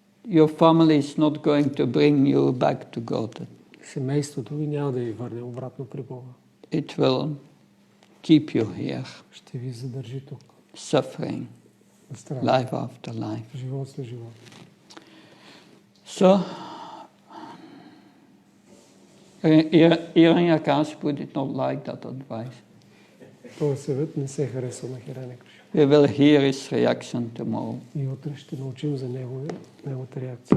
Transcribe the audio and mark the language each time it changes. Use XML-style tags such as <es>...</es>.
<en>Your family is not going to bring you back to God.</en> <bg>Семейството ви няма да ви върне обратно при Бога.</bg> <en>It will keep you here.</en> <bg>Ще ви задържи тук.</bg> <en>Suffering. Life after life.</en> <bg>Живот след живот.</bg> <en>So, Hiranyakashipu did not like that advice.</en> <bg>Този съвет не се хареса на Хиранякашипу.</bg> <en>We will hear his reaction tomorrow.</en> <bg>И утре ще научим за неговата реакция.</bg>